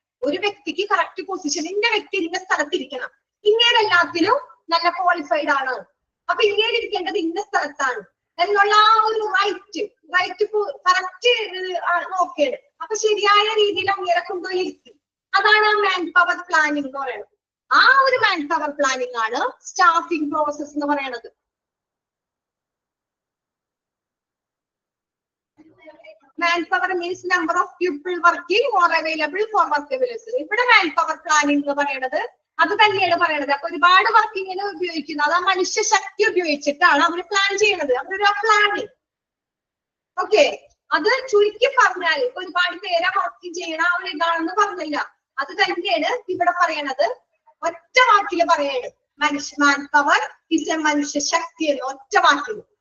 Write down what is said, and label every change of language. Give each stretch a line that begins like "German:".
Malayalam: ഒരു വ്യക്തിക്ക് correct position, ഇന്ന വ്യക്തി ഇന്ന സ്ഥലത്തിരിക്കണം, ഇങ്ങനെല്ലാത്തിലും നല്ല ക്വാളിഫൈഡ് ആണ്, അപ്പൊ ഇങ്ങനെ ഇരിക്കേണ്ടത് ഇന്ന സ്ഥലത്താണ് എന്നുള്ള ആ ഒരു റൈറ്റ് കറക്റ്റ് നോക്കേണ്ടത്. അപ്പൊ ശരിയായ രീതിയിൽ അങ്ങനെ കൊണ്ടുപോയി ഇരുത്തി. അതാണ് മാൻ പവർ പ്ലാനിങ് എന്ന് പറയുന്നത്. ആ ഒരു മാൻ പവർ പ്ലാനിങ് ആണ് സ്റ്റാഫിംഗ് പ്രോസസ് എന്ന് പറയുന്നത്.
English: Manpower means number of people working or available for work availability.
Malayalam: ഇവിടെ manpower planning എന്ന് പറയുന്നത് അത് തന്നെയാണ് പറയുന്നത്. അപ്പൊ ഒരുപാട് വർക്കിങ്ങിന് ഉപയോഗിക്കുന്നത് അത് ആ മനുഷ്യ ശക്തി ഉപയോഗിച്ചിട്ടാണ് അവർ പ്ലാൻ ചെയ്യുന്നത്. അവരൊരു പ്ലാനിങ്. ഓക്കെ, അത് ചുരുക്കി പറഞ്ഞാൽ ഒരുപാട് പേരെ വർക്ക് ചെയ്യണ ഒരു ഇതാണെന്ന് പറഞ്ഞില്ല. അത് തന്നെയാണ് ഇവിടെ പറയണത്. ഒറ്റ വാക്കില് പറയാണ്
English: manpower is a
Malayalam: മനുഷ്യ ശക്തി എന്ന് ഒറ്റ വാക്കില്.